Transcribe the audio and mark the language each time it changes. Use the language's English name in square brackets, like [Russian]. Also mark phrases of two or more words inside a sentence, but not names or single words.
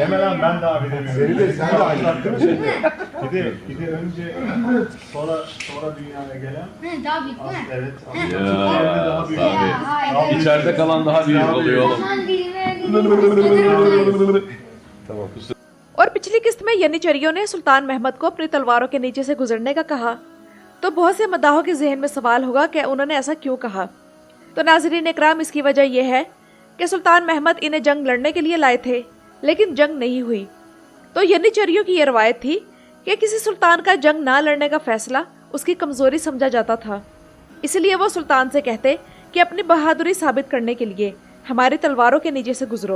[Turkish] Hemen ben de abi demiyorum. Seni de sen de aynı. Bir de önce sonra dünyaya gelen Daha büyük değil mi? evet. Ya Daha büyük. tabii. Hayır. İçeride kalan daha büyük oluyor oğlum. Aman bilmem. Tamam kusura. [Hindi] और पिछली किस्त में यनीचरियों ने सुल्तान महमद को अपनी तलवारों के नीचे से गुजरने का कहा तो बहुत से मद्दाहों के जहन में सवाल होगा कि उन्होंने ऐसा क्यों कहा। तो नाज़रीन इकराम, इसकी वजह यह है कि सुल्तान महमद इन्हें जंग लड़ने के लिए लाए थे लेकिन जंग नहीं हुई। तो यनीचरियों की यह रवायत थी कि किसी सुल्तान का जंग ना लड़ने का फैसला उसकी कमज़ोरी समझा जाता था, इसलिए वो सुल्तान से कहते कि अपनी बहादुरी साबित करने के लिए हमारी तलवारों के नीचे से गुजरो।